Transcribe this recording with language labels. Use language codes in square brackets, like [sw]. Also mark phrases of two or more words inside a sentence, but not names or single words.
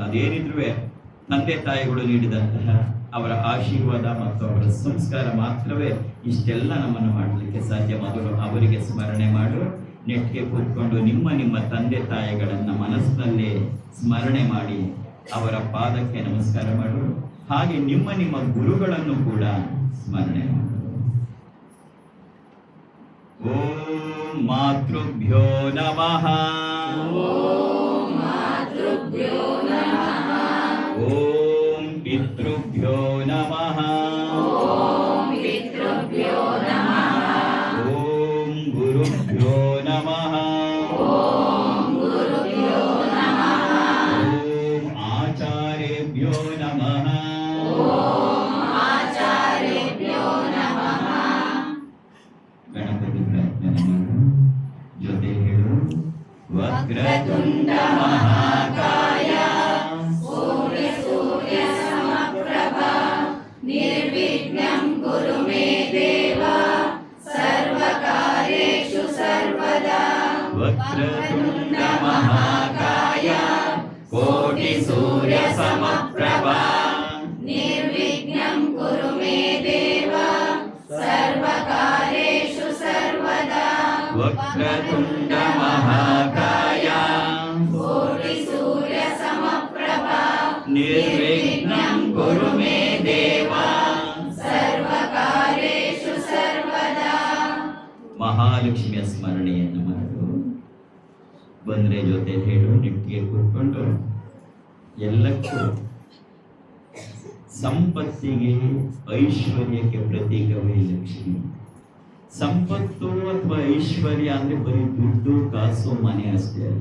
[kn] ಅದೇನಿದ್ರು ತಂದೆ ತಾಯಿಗಳು ನೀಡಿದಂತಹ ಅವರ ಆಶೀರ್ವಾದ ಮತ್ತು ಅವರ ಸಂಸ್ಕಾರ ಮಾತ್ರವೇ ಇಷ್ಟೆಲ್ಲ ನಮ್ಮನ್ನು ಮಾಡಲಿಕ್ಕೆ ಸಾಧ್ಯ. ಮೊದಲು ಅವರಿಗೆ ಸ್ಮರಣೆ ಮಾಡು. ನೆಟ್ಟಿಗೆ ಕೂತ್ಕೊಂಡು ನಿಮ್ಮ ತಂದೆ ತಾಯಿಗಳನ್ನು ಮನಸ್ಸಿನಲ್ಲೇ ಸ್ಮರಣೆ ಮಾಡಿ ಅವರ ಪಾದಕ್ಕೆ ನಮಸ್ಕಾರ ಮಾಡು. ಹಾಗೆ ನಿಮ್ಮ ಗುರುಗಳನ್ನು ಕೂಡ ಸ್ಮರಣೆ ಮಾಡು. [sa] ಓಂ ಮಾತೃಭ್ಯೋ ನಮಃ. ಓಂ ಪಿತೃಭ್ಯೋ ನಮಃ. ಓಂ ಗುರುಭ್ಯೋ ನಮಃ. ಓಂ ಆಚಾರ್ಯೇಭ್ಯೋ ನಮಃ. [kn] ಗಣಪತಿ ಪ್ರಾರ್ಥನೆ ಮಾಡು. ಜೊತೆ ಹೇಳು. [sa] ವಕ್ರತುಂಡ ಮಹಾಕಾಯ ನಿರ್ವಿಘ್ನಂ ಕುರು ಮೇ ದೇವ ಸರ್ವಕಾರ್ಯೇಷು ಸರ್ವದಾ. ವಕ್ರತುಂಡ ಮಹಾಕಾಯ ಕೋಟಿ ಸೂರ್ಯ ಸಮಪ್ರಭಾ. ನಿರ್ವಿಘ್ನಂ ಕುರು ಮೇ ದೇವ ಸರ್ವಕಾರ್ಯೇಷು ಸರ್ವದಾ. ವಕ್ರತುಂಡ ಮಹಾಕಾಯ ಕೋಟಿ ಸೂರ್ಯ ಸಮಪ್ರಭಾ. ನಿರ್ವಿಘ್ನಂ ಕುರು ಮೇ ದೇವ ಸರ್ವಕಾರ್ಯೇಷು ಸರ್ವದಾ. [kn] ಮಹಾಲಕ್ಷ್ಮಿಯ ಸ್ಮರಣೆಯನ್ನು ಮಾಡು. ಬಂದ್ರೆ ಜೊತೆ ಹೇಳು. ನೆಟ್ಟಿಗೆ ಕೂತ್ಕೊಂಡು ಎಲ್ಲಕ್ಕೂ ಸಂಪತ್ತಿಗೆ ಐಶ್ವರ್ಯಕ್ಕೆ ಪ್ರತೀಕವೇ ಲಕ್ಷ್ಮಿ. ಸಂಪತ್ತು ಅಥವಾ ಐಶ್ವರ್ಯ ಅಂದ್ರೆ ಬರೀ ದುಡ್ಡು ಕಾಸು ಮನೆ ಅಷ್ಟೇ ಅಲ್ಲ.